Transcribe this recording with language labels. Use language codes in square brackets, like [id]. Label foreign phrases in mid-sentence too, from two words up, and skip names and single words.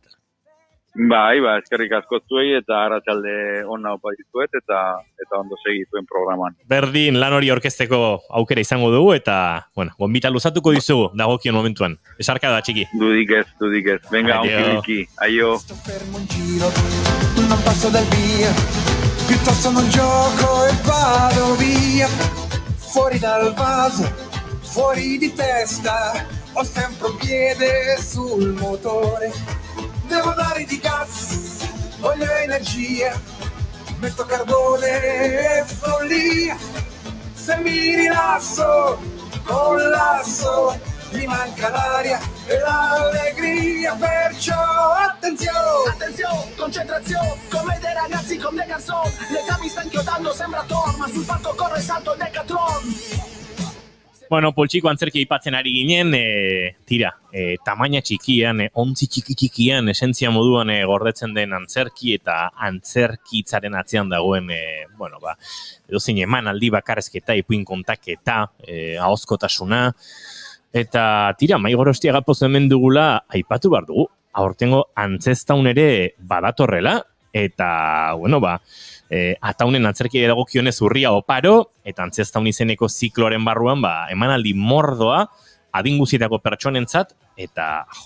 [eu] Bai, eskerrik asko zuei, eta arratsalde ona opa dizuet, eta ondo segituen programan. Berdin, lan hori orkesteko aukera izango dugu, eta, bueno, gonbita luzatuko dizugu, dagokion momentuan. Esarka da, txiki. Dudik ez. Venga, onkiliki. Aio. [it] Non passo dal via, piuttosto non gioco e vado via. Fuori dal vaso, fuori di testa, ho sempre un piede sul motore. Devo dare di gas, voglio energia, metto carbone e follia. Se mi rilasso, collasso, mi manca l'aria e l'allegria, perciò attenzione, concentrazione, come dei ragazzi con dei garçon. L'età mi sta inchiodando, sembra Thor, ma sul palco corre salto il Decathlon. [eu] Bueno, poltsiko antzerki aipatzen ari ginen, tamaina txikian, ontzi txikian, esentzia moduan gordetzen den antzerki eta antzerkitzaren atzean dagoen, edozein emanaldi bakarrezketa, ipuin kontaketa, ahozkotasuna, eta mai gorostia gapoz hemen dugula aipatu behar dugu, aurtengo antzestaun ere badatorrela, eta, ataunen antzerki dagokionez urria oparo, eta antzestaun izeneko zikloaren barruan, emanaldi mordoa, adinguzietako pertsonentzat, eta,